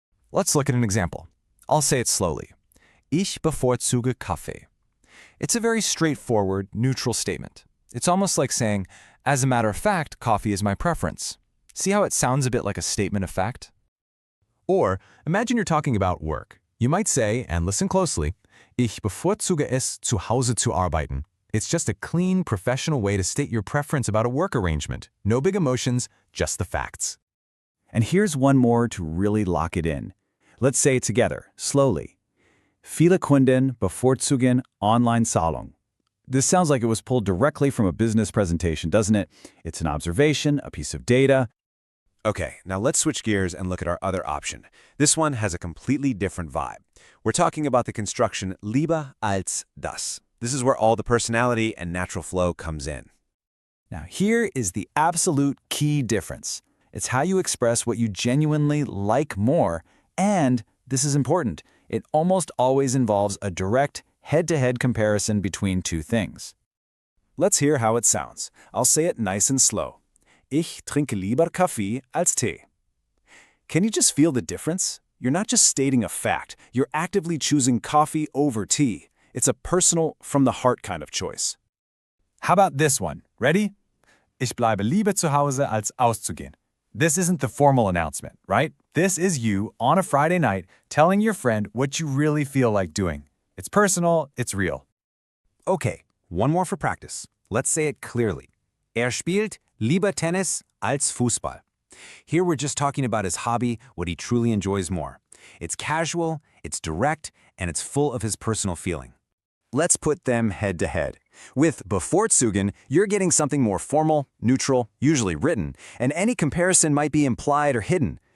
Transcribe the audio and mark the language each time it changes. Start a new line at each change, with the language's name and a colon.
English: Let's look at an example. I'll say it slowly.
German: Ich bevorzuge Kaffee.
English: It's a very straightforward, neutral statement. It's almost like saying, as a matter of fact, coffee is my preference. See how it sounds a bit like a statement of fact? Or imagine you're talking about work. You might say, and listen closely,
German: Ich bevorzuge es, zu Hause zu arbeiten.
English: It's just a clean, professional way to state your preference about a work arrangement. No big emotions, just the facts. And here's one more to really lock it in. Let's say it together, slowly.
German: Viele Kunden bevorzugen Online-Zahlung.
English: This sounds like it was pulled directly from a business presentation, doesn't it? It's an observation, a piece of data. Okay, now let's switch gears and look at our other option. This one has a completely different vibe. We're talking about the construction lieber als das. This is where all the personality and natural flow comes in. Now here is the absolute key difference. It's how you express what you genuinely like more, and, this is important, it almost always involves a direct, head-to-head comparison between two things. Let's hear how it sounds. I'll say it nice and slow.
German: Ich trinke lieber Kaffee als Tee.
English: Can you just feel the difference? You're not just stating a fact. You're actively choosing coffee over tea. It's a personal, from-the-heart kind of choice. How about this one? Ready?
German: Ich bleibe lieber zu Hause als auszugehen.
English: This isn't the formal announcement, right? This is you, on a Friday night, telling your friend what you really feel like doing. It's personal, it's real. Okay, one more for practice. Let's say it clearly.
German: Spielt lieber Tennis als Fußball.
English: Here we're just talking about his hobby, what he truly enjoys more. It's casual, it's direct, and it's full of his personal feeling. Let's put them head to head. With bevorzugen, you're getting something more formal, neutral, usually written, and any comparison might be implied or hidden.